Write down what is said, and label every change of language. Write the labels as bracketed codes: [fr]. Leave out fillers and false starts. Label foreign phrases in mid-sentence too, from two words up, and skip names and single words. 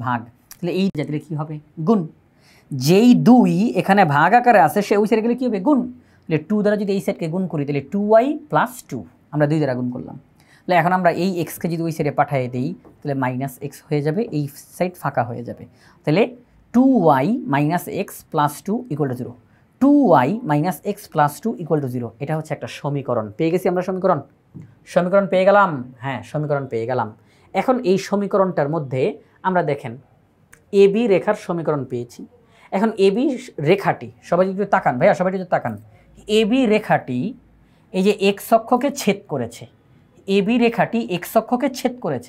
[bn] ভাগ। তাহলে এই জাতিরে কী হবে? গুণ। যেই 2 এখানে ভাগ আকারে আছে সে ওই সাইডে গেলে কী হবে? গুণ। তাহলে 2 দ্বারা যদি এই সাইডকে গুণ করি তাহলে 2y+2, আমরা 2 দ্বারা গুণ করলাম। তাহলে এখন আমরা এই এক্সকে যদি ওই সাইডে পাঠিয়ে দিই তাহলে -x হয়ে যাবে, এই সাইড ফাঁকা হয়ে যাবে। তাহলে 2y - x + 2 = 0, 2y - x + 2 = 0। এটা হচ্ছে একটা সমীকরণ। পেয়ে গেছি আমরা সমীকরণ পেয়ে গেলাম। হ্যাঁ, সমীকরণ পেয়ে গেলাম। এখন এই সমীকরণটার মধ্যে আমরা দেখেন AB রেখার সমীকরণ পেয়েছি। এখন AB রেখাটি, সবাই যদি তাকান, ভাইয়া সবাই যদি তাকান, AB রেখাটি এই যে x অক্ষকে ছেদ করেছে, AB রেখাটি x অক্ষকে ছেদ করেছে।